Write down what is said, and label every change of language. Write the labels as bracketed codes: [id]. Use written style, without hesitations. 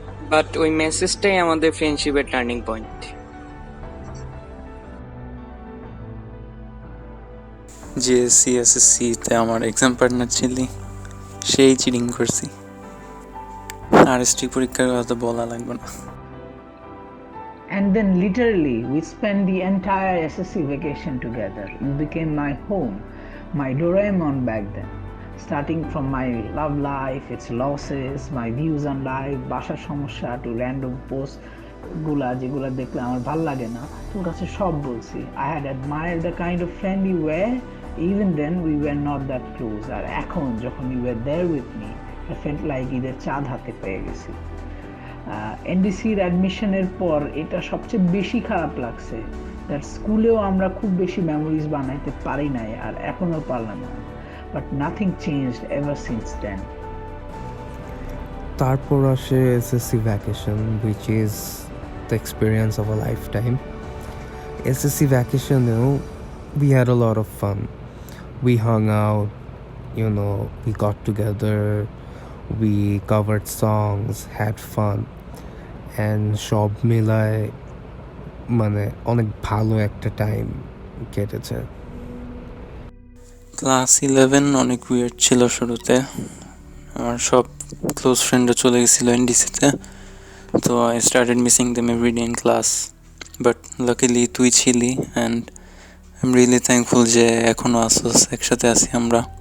[bn] But ওই মেসেজটাই আমাদের ফ্রেন্ডশিপের turning point. GSC এসএসসিতে আমার এক্সাম পার্টনার ছিলি, সেই চিটিং করছি। আর এসটি পরীক্ষার কথা বলা লাগবে না। [en] And then literally we spent the entire SSC vacation together. You became my home, my Doraemon back then. Starting from my love life, its losses, my views on life, [bn] বাসার সমস্যা, [en] to random posts [bn] গুলা যেগুলা দেখলে আমার ভাল লাগে না, তোর কাছে সব বলছি। [en] I had admired the kind of friend you were. Even then we were not that close. [bn] আর এখন যখন [en] you were there with me, I felt like [bn] ঈদের চাঁদ হাতে পেয়ে গেছি। এনডিসির অ্যাডমিশনের পর এটা সবচেয়ে বেশি খারাপ লাগছে, দ্যাট স্কুলেও আমরা খুব বেশি মেমোরিজ বানাইতে পারি নাই আর এখনও পারলাম না, but [en] Nothing changed ever since then. [bn] তারপর আসে [en] SSC vacation, which is the experience of a lifetime. SSC vacationেও we had a lot of fun. We hung out, we got together, we covered songs, had fun, and [bn] সব মিলায় মানে অনেক ভালো একটা time কেটেছে। Class 11 অনেক উইয়ার্ড ছিল শুরুতে, আমার সব ক্লোজ ফ্রেন্ডরা চলে গেছিল এনডিসিতে, তো [en] I started missing them everyday in class, [bn] but luckily তুই ছিলি and [en] I am really thankful [bn] যে এখনও আসোস, একসাথে আছি আমরা।